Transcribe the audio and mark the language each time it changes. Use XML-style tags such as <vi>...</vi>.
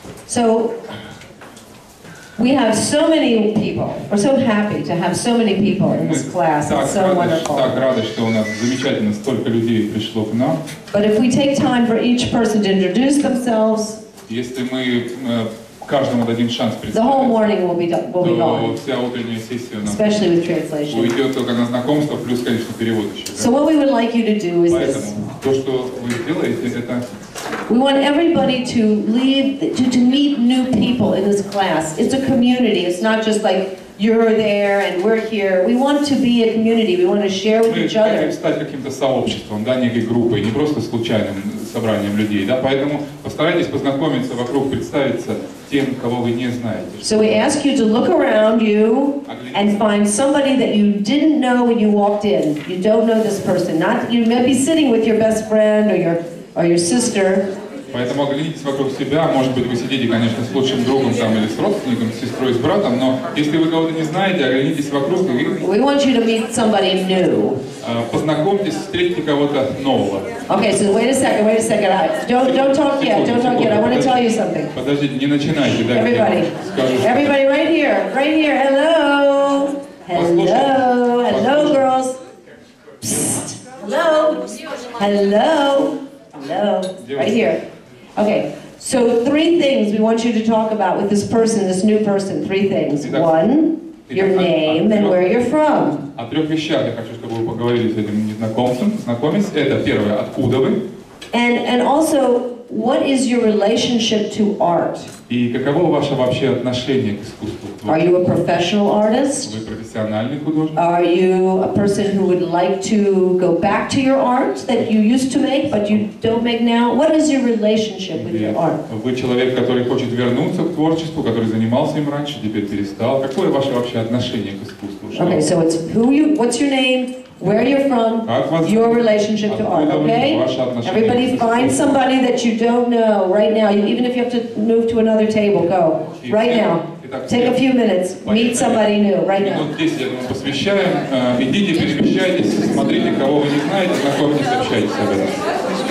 <en>So, we have so many people. We're so happy to have so many people in this class. It's so wonderful.</en> <ru>Так рады, что у нас замечательно столько людей пришло к нам.</ru> <en>But if we take time for each person to introduce themselves,</en> <ru>если мы каждому дадим шанс</ru> <en>the whole morning will be</en> <ru>то</ru> <en>gone.</en> <ru>вся утренняя сессия</ru> <en>Especially with translation.</en> <ru>уйдет только на знакомство, плюс, конечно, перевод еще.</ru> <en>So what we would like you to do is this.</en> <ru>Поэтому то, что вы сделаете, это</ru> <en>we want everybody to meet new people in this class. It's a community. It's not just like you're there and we're here. We want to be a community. We want to share with each other.</en> <ru>Мы хотим стать каким-то сообществом, да, некой группой, не просто случайным собранием людей, да, поэтому постарайтесь познакомиться вокруг, представиться тем, кого вы не знаете.</ru> <en>So we ask you to look around you and find somebody that you didn't know when you walked in. You don't know this person. Not you may be sitting with your best friend or your sister.</en> <ru>Поэтому оглянитесь вокруг себя, может быть, вы сидите, конечно, с лучшим другом там, или с родственником, с сестрой, с братом, но если вы кого-то не знаете, оглянитесь вокруг и</ru> <en>we want you to meet somebody new.</en> <ru>Познакомьтесь, встретите кого-то нового.</ru> <en>Okay, so wait a second. Don't talk yet. Don't talk yet. I want to tell you something.</en> <ru>Подождите, не начинайте, да.</ru> <en>Everybody, right here. Hello. Hello, girls. Psst. Hello. Right here. Okay, so 3 things we want you to talk about with this person, this new person. 3 things. 1, your name and where you're from.</en> <ru>О 3 вещах я хочу, чтобы вы поговорили с этим незнакомцем. Знакомец. Это первое, откуда вы?</ru> <en>And also, what is your relationship to art?</en> <ru>И каково ваше вообще отношение к искусству?</ru> <en>Are you a professional artist?</en> <ru>Вы профессиональный художник?</ru> <en>Are you a person who would like to go back to your art that you used to make but you don't make now? What is your relationship with your art?</en> <ru>Вы человек, который хочет вернуться к творчеству, который занимался им раньше, теперь перестал. Какое ваше вообще отношение к искусству?</ru> <en>Okay, so it's what's your name, where you're from, your relationship to art, okay? Everybody find somebody that you don't know right now. Even if you have to move to another table, go. Right now. Take a few minutes. Meet somebody new right now.</en> <ru>Минут 10 этому посвящаем. Идите, перемещайтесь, смотрите, кого вы не знаете, знакомьтесь, общайтесь об этом.</ru>